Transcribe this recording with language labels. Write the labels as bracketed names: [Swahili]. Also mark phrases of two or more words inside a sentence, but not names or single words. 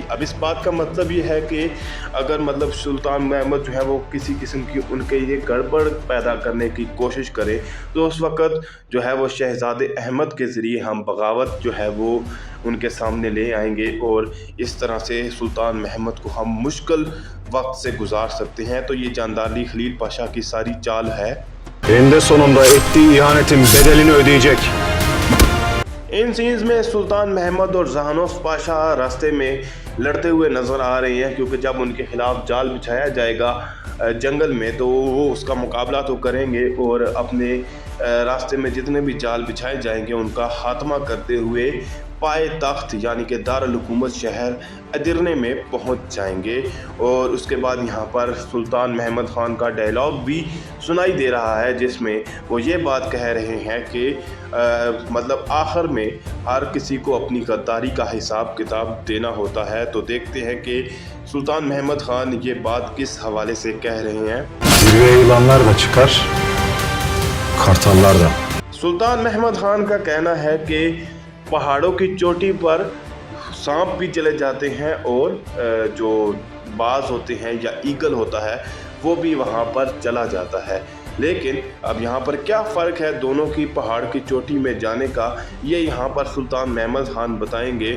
[Hindi] अब इस बात का मतलब ये है कि अगर मतलब सुल्तान महमद जो है वो किसी किस्म की उनके लिए गड़बड़ पैदा करने की कोशिश करे तो उस वक़्त जो है वो शहजादे अहमद के ज़रिए हम बगावत जो है वो उनके सामने ले आएंगे और इस तरह से सुल्तान महमद को हम मुश्किल वक्त से गुजार सकते हैं। तो ये जानदाली खलील पाशा की सारी चाल है। [Turkish] Eninde sonunda ettiği ihanetin bedelini ödeyecek. [Hindi] इन सीन्स में सुल्तान महमद और जहानोफ पाशा रास्ते में लड़ते हुए नज़र आ रहे हैं, क्योंकि जब उनके खिलाफ जाल बिछाया जाएगा जंगल में तो वो उसका मुकाबला तो करेंगे और अपने रास्ते में जितने भी जाल बिछाए जाएंगे उनका खात्मा करते हुए पाए तख्त यानी कि दारुल हुकूमत शहर अदिरने में पहुंच जाएंगे। और उसके बाद यहाँ पर सुल्तान महमद ख़ान का डायलॉग भी सुनाई दे रहा है जिसमें वो ये बात कह रहे हैं कि मतलब आखिर में हर किसी को अपनी गद्दारी का हिसाब किताब देना होता है। तो देखते हैं कि सुल्तान महमद ख़ान ये बात किस हवाले से कह रहे हैं। [Turkish] Zirveye yılanlar da çıkar, kartallar da. [Hindi] सुल्तान महमद ख़ान का कहना है कि पहाड़ों की चोटी पर सांप भी चले जाते हैं और जो बाज होते हैं या ईगल होता है वो भी वहाँ पर चला जाता है। लेकिन अब यहाँ पर क्या फ़र्क है दोनों की पहाड़ की चोटी में जाने का, ये यहाँ पर सुल्तान महमद ख़ान बताएंगे।